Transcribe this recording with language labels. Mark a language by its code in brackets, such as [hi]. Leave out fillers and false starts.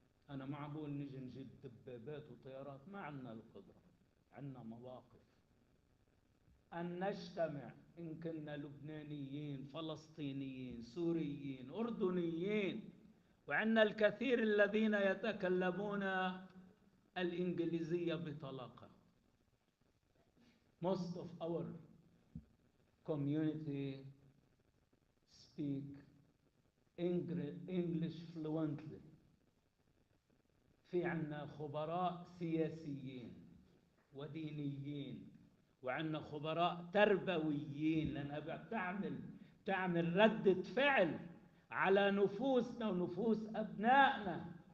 [ar] أنا ما عم بقول نجي نجيب دبابات وطيارات، ما عندنا القدرة، عندنا مواقف أن نجتمع، إن كنا لبنانيين، فلسطينيين، سوريين، أردنيين، وعندنا الكثير الذين يتكلمون الإنجليزية بطلاقة. [en] Most of our community speak English fluently. [ar] في عنا خبراء سياسيين ودينيين، وعندنا خبراء تربويين، لأنها بتعمل ردة فعل على نفوسنا ونفوس أبنائنا.